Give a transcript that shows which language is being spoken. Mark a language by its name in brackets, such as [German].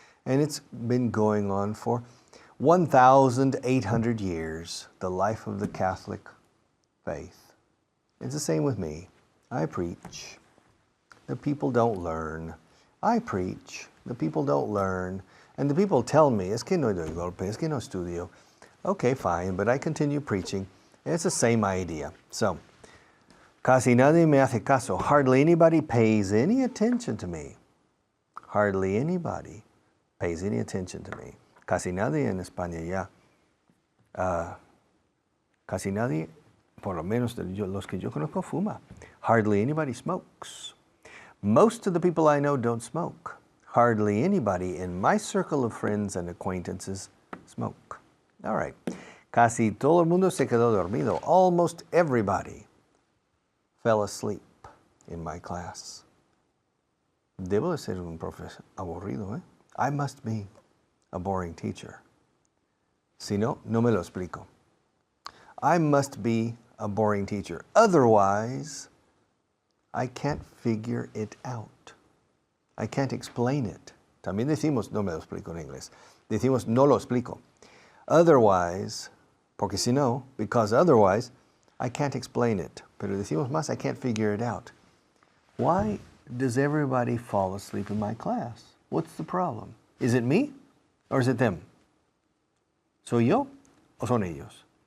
[English] And it's been going on for 1,800 years, the life of the Catholic faith. It's the same with me. I preach. The people don't learn. I preach. The people don't learn. And the people tell me, [Spanish] es que no doy golpe, es que no estudio. [English] Okay, fine, but I continue preaching. It's the same idea. So, [Spanish] casi nadie me hace caso. [English] Hardly anybody pays any attention to me. Hardly anybody pays any attention to me. [Spanish] Casi nadie en España ya. Casi nadie, por lo menos los que yo conozco, fuma. [English] Hardly anybody smokes. Most of the people I know don't smoke. Hardly anybody in my circle of friends and acquaintances smoke. All right. [Spanish] Casi todo el mundo se quedó dormido. [English] Almost everybody fell asleep in my class. [Spanish] Debo de ser un profesor aburrido, ¿eh? [English] I must be a boring teacher. [Spanish] Si no, no me lo explico. [English] I must be a boring teacher. Otherwise, I can't figure it out. I can't explain it. [Spanish] También decimos, no me lo explico en inglés. Decimos, no lo explico. [English] Otherwise, [Spanish] porque si no, [English] because otherwise, I can't explain it. [Spanish] Pero decimos más, [English] I can't figure it out. Why does everybody fall asleep in my class? What's the problem? Is it me or is it them? [Spanish] ¿Soy yo o son ellos?